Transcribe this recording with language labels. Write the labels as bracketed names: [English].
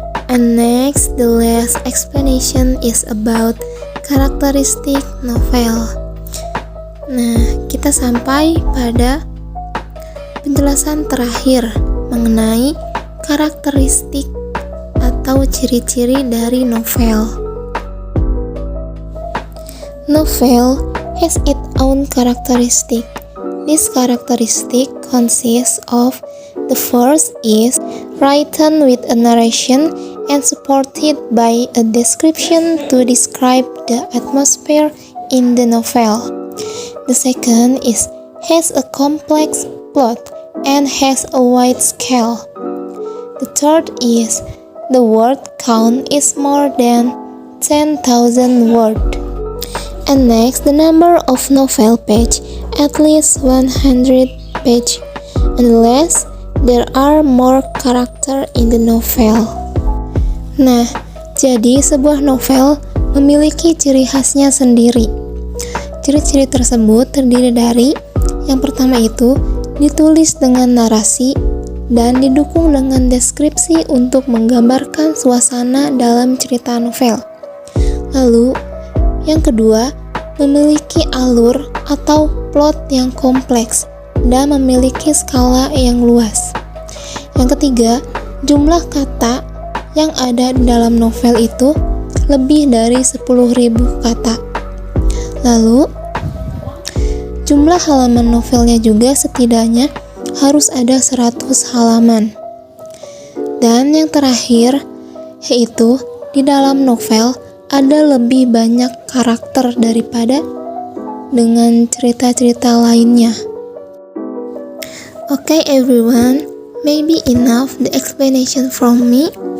[English] And next, the last explanation is about characteristic novel. [Indonesian] Nah, kita sampai pada penjelasan terakhir mengenai karakteristik atau ciri-ciri dari novel. [English] Novel has its own characteristic. This characteristic consists of the first is written with a narration and supported by a description to describe the atmosphere in the novel. The second is has a complex plot and has a wide scale. The third is the word count is more than 10,000 words. And next, the number of novel page at least 100 page, unless there are more character in the novel. [Indonesian] Nah, jadi sebuah novel memiliki ciri khasnya sendiri. Ciri-ciri tersebut terdiri dari yang pertama itu ditulis dengan narasi dan didukung dengan deskripsi untuk menggambarkan suasana dalam cerita novel. Lalu, yang kedua, memiliki alur atau plot yang kompleks dan memiliki skala yang luas. Yang ketiga, jumlah kata yang ada di dalam novel itu lebih dari 10.000 kata. Lalu, jumlah halaman novelnya juga setidaknya harus ada 100 halaman. Dan yang terakhir, yaitu di dalam novel ada lebih banyak karakter daripada dengan cerita-cerita lainnya. [English] Okay everyone, maybe enough the explanation from me.